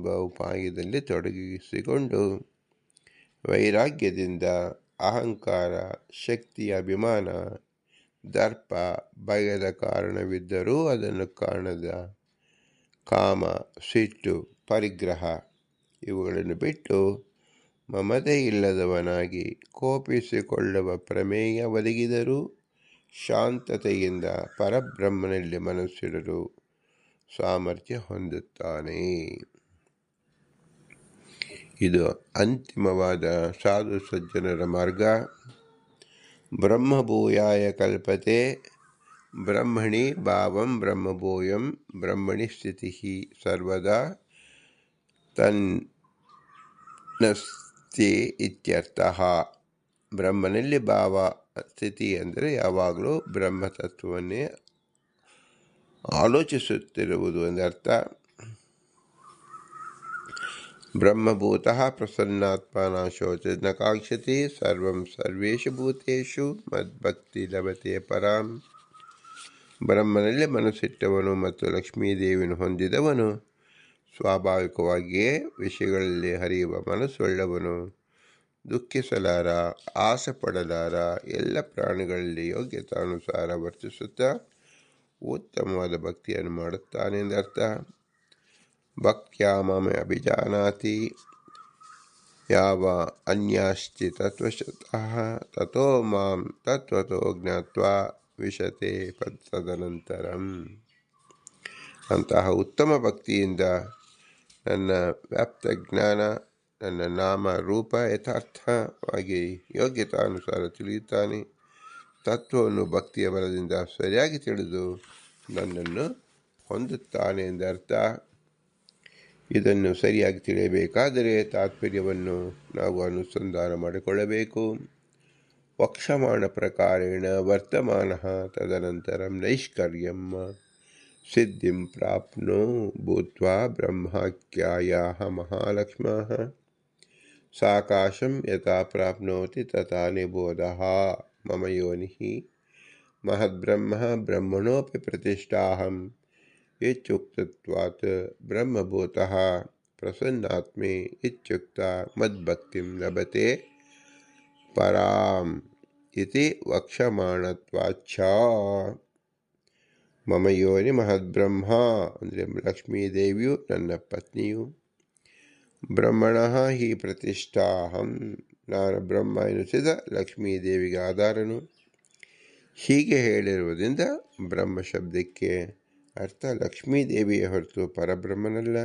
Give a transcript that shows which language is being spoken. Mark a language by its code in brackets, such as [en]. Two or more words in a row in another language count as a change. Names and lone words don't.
[kn] ಉಪಾಯದಲ್ಲಿ ತೊಡಗಿಸಿಕೊಂಡು ವೈರಾಗ್ಯದಿಂದ ಅಹಂಕಾರ ಶಕ್ತಿಯ ಅಭಿಮಾನ ದರ್ಪ ಭಯದ ಕಾರಣವಿದ್ದರೂ ಅದನ್ನು ಕಾಣದ ಕಾಮ ಸಿಟ್ಟು ಪರಿಗ್ರಹ ಇವುಗಳನ್ನು ಬಿಟ್ಟು ಮಮತೆ ಇಲ್ಲದವನಾಗಿ ಕೋಪಿಸಿಕೊಳ್ಳುವ ಪ್ರಮೇಯ ಒದಗಿದರೂ ಶಾಂತತೆಯಿಂದ ಪರಬ್ರಹ್ಮನಲ್ಲಿ ಮನಸ್ಸಿಡಲು ಸಾಮರ್ಥ್ಯ ಹೊಂದುತ್ತಾನೆ. ಇದು ಅಂತಿಮವಾದ ಸಾಧು ಸಜ್ಜನರ ಮಾರ್ಗ. [sa] ಬ್ರಹ್ಮಭೂಯಾಯ ಕಲ್ಪತೆ ಬ್ರಹ್ಮಣಿ ಭಾವಂ ಬ್ರಹ್ಮಭೂಯಂ ಬ್ರಹ್ಮಣಿ ಸ್ಥಿತಿ ಸರ್ವದಾ ತನ್ನಸ್ತಿ ಇತ್ಯರ್ಥಃ. [kn] ಬ್ರಹ್ಮನಲ್ಲಿ ಭಾವ ಸ್ಥಿತಿ ಅಂದರೆ ಯಾವಾಗಲೂ ಬ್ರಹ್ಮತತ್ವವನ್ನೇ ಆಲೋಚಿಸುತ್ತಿರುವುದು ಎಂದರ್ಥ. [sa] ಬ್ರಹ್ಮಭೂತಃ ಪ್ರಸನ್ನಾತ್ಮ ನ ಶೋಚತಿ ನ ಕಾಂಕ್ಷತಿ ಸರ್ವಂ ಸರ್ವೇಷು ಭೂತೇಷು ಮದ್ಭಕ್ತಿ ಲಭತೆ ಪರಾಂ. [kn] ಬ್ರಹ್ಮನಲ್ಲಿ ಮನಸ್ಸಿಟ್ಟವನು ಮತ್ತು ಲಕ್ಷ್ಮೀದೇವಿಯನ್ನು ಹೊಂದಿದವನು ಸ್ವಾಭಾವಿಕವಾಗಿಯೇ ವಿಷಯಗಳಲ್ಲಿ ಹರಿಯುವ ಮನಸ್ಸುಳ್ಳವನು, ದುಃಖಿಸಲಾರ, ಆಸೆ ಪಡಲಾರ, ಎಲ್ಲ ಪ್ರಾಣಿಗಳಲ್ಲಿ ಯೋಗ್ಯತಾನುಸಾರ ವರ್ತಿಸುತ್ತಾ ಉತ್ತಮವಾದ ಭಕ್ತಿಯನ್ನು ಮಾಡುತ್ತಾನೆ ಎಂದರ್ಥ. [sa] ಭಕ್ತ್ಯಾ ಮಾಂ ಅಭಿಜಾನಾತಿ ಯಾವ ಅನ್ಯಾಸ್ತಿ ತತ್ವಶತಃ ತಥೋ ಮಾಂ ತತ್ವತೋ ಜ್ಞಾತ್ವಾ ವಿಶತೆ ತದನಂತರಂ. [kn] ಅಂತಹ ಉತ್ತಮ ಭಕ್ತಿಯಿಂದ ನನ್ನ ವ್ಯಾಪ್ತ ಜ್ಞಾನ, ನನ್ನ ನಾಮ ರೂಪ ಯಥಾರ್ಥವಾಗಿ ಯೋಗ್ಯತಾನುಸಾರ ತಿಳಿಯುತ್ತಾನೆ. ತತ್ವವನ್ನು ಭಕ್ತಿಯ ಬಲದಿಂದ ಸರಿಯಾಗಿ ತಿಳಿದು ನನ್ನನ್ನು ಹೊಂದುತ್ತಾನೆ ಎಂದರ್ಥ. ಇದನ್ನು ಸರಿಯಾಗಿ ತಿಳಿಯಬೇಕಾದರೆ ತಾತ್ಪರ್ಯವನ್ನು ನಾವು ಅನುಸಂಧಾನ ಮಾಡಿಕೊಳ್ಳಬೇಕು. [sa] ವಕ್ಷಮಾಣ ಪ್ರಕಾರೇಣ ವರ್ತಮಾನಃ ತದನಂತರಂ ನೈಷ್ಕರ್ಯಂ ಸಿದ್ಧಿಂ ಪ್ರಾಪ್ನೋ ಭೂತ್ವಾ ಬ್ರಹ್ಮಾಖ್ಯಾಯಾಃ ಮಹಾಲಕ್ಷ್ಮ್ಯಾಃ ಸಾಕಾಶಂ ಯಥಾ ಪ್ರಾಪ್ನೋತಿ ತಥಾ ನಿಬೋಧಃ. ಮಮ ಯೋನಿಃ ಮಹದ್ಬ್ರಹ್ಮ ಬ್ರಹ್ಮಣೋಪಿ ಪ್ರತಿಷ್ಠಾಹಂ ಇತ್ಯುಕ್ತತ್ವಾತ್ ಬ್ರಹ್ಮಭೂತಃ ಪ್ರಸನ್ನಾತ್ಮೇ ಇತ್ಯುಕ್ತ ಮದ್ಭಕ್ತಿಂ ಲಭತೆ ಪರಾಂ ಇತಿ ವಕ್ಷಮಾಣತ್ವಾಚ್ಛ. ಮಮ ಯೋನಿ ಮಹದ್ಬ್ರಹ್ಮ [kn] ಅಂದರೆ ಲಕ್ಷ್ಮೀದೇವಿಯು ನನ್ನ ಪತ್ನಿಯು, [sa] ಬ್ರಹ್ಮಣಃ ಹಿ ಪ್ರತಿಷ್ಠಾಹಂ [kn] ನಾನು ಬ್ರಹ್ಮ ಎನಿಸಿದ ಲಕ್ಷ್ಮೀದೇವಿಗೆ ಆಧಾರನು. ಹೀಗೆ ಹೇಳಿರುವುದರಿಂದ ಬ್ರಹ್ಮ ಶಬ್ದಕ್ಕೆ ಅರ್ಥ ಲಕ್ಷ್ಮೀದೇವಿಯ ಹೊರತು ಪರಬ್ರಹ್ಮನಲ್ಲ.